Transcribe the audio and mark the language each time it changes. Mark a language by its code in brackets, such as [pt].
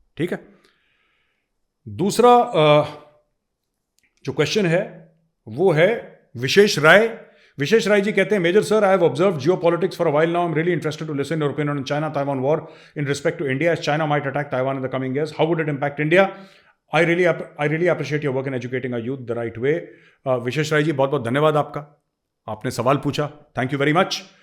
[hi] ठीक है, दूसरा जो क्वेश्चन है वो है विशेष राय। विशेष राय जी कहते हैं, [en] Major sir, I have observed geopolitics for a while now. I am really interested to listen your opinion on China Taiwan war in respect to India, as China might attack Taiwan in the coming years. How would it impact India? I really appreciate your work in educating our youth the right way. [hi] विशेष राय जी, बहुत बहुत धन्यवाद आपका, आपने सवाल पूछा, [en] Thank you very much.